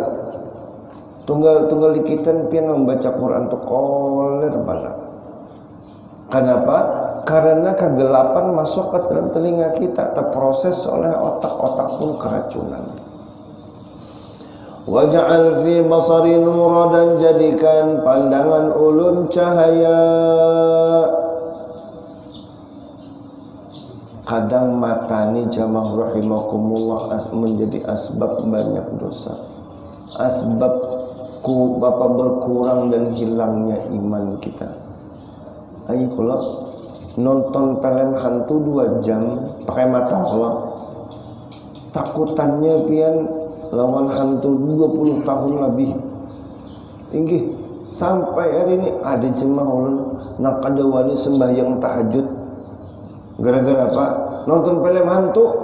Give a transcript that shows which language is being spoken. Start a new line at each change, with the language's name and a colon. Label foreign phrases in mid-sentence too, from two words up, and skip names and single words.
Banjar: Tunggal dikitan pian membaca Quran tuh koler banget. Kenapa? Karena kegelapan masuk ke dalam telinga kita, terproses oleh otak pun keracunan.
Arabic: Waj'al fi basari nura,
Banjar: dan jadikan pandangan ulun cahaya. Kadang matani jamaah rahimakumullah menjadi asbab banyak dosa, asbab berkurang dan hilangnya iman kita. Ayo kalau nonton film hantu 2 jam pakai mata Allah, takutannya pian lawan hantu 20 tahun lebih. Tinggi sampai hari ini ada jemaah ulun nak ada wali sembahyang tahajud. Gara-gara apa? Nonton film hantu.